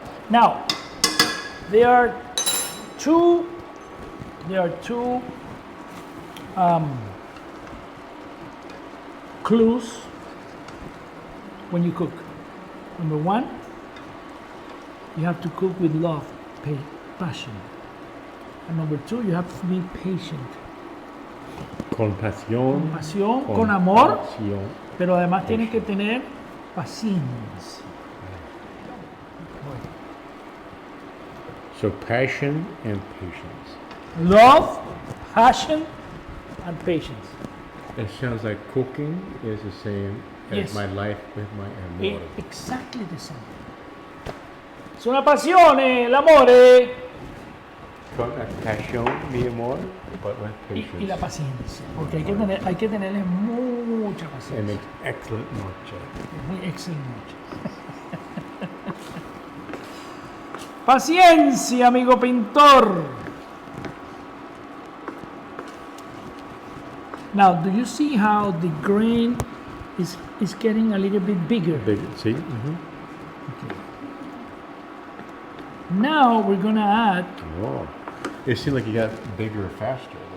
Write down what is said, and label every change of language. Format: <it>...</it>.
<en>Now, there are two clues when you cook. Number one, you have to cook with love, passion. And number two, you have to be patient.</en> <es>Con pasión. Con pasión, con amor, pasión. pero además tienes que tener paciencia.</es> <en>So passion and patience. Love, passion, and patience. It sounds like cooking is the same as Yes. my life with my amor. Exactly the same.</en> <es>Es una</es> <it>passione, l'amore</it> <es>Con pasión, mi amor,</es> <en>but with</en> <es>y la</es> <en>patience.</en> <es>paciencia, porque hay que tenerle mucha</es> <en>It</en> <es>paciencia.</es> <en>makes excellent noche.</en> <es>Muy excelente. Paciencia, amigo pintor.</es> <en>Now, do you see how the grain is getting a little bit bigger? Big, see? Mm-hmm. Now we're gonna add, Oh. It seemed like you got bigger faster.</en>